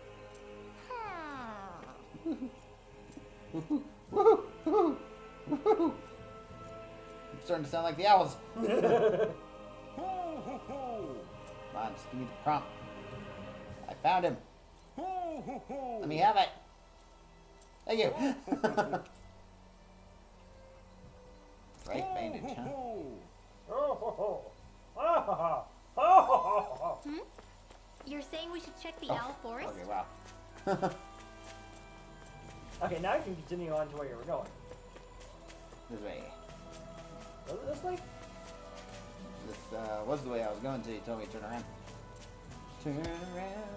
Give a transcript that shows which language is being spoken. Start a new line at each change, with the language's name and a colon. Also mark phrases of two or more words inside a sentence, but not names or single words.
English: It's starting to sound like the owls. Ho, ho, ho! Come on, just give me the prompt. I found him. Ho, ho, ho! Let me have it. Thank you. Right bandage, huh? Ho, Oh ho ho! Oh ho ho! Oh ho ho ho! You're saying we should check the Oh, owl forest? Okay, wow. Okay, now you can continue on to where you were going. This way. Was it this way? This was the way I was going to. You told me to turn around. Turn around.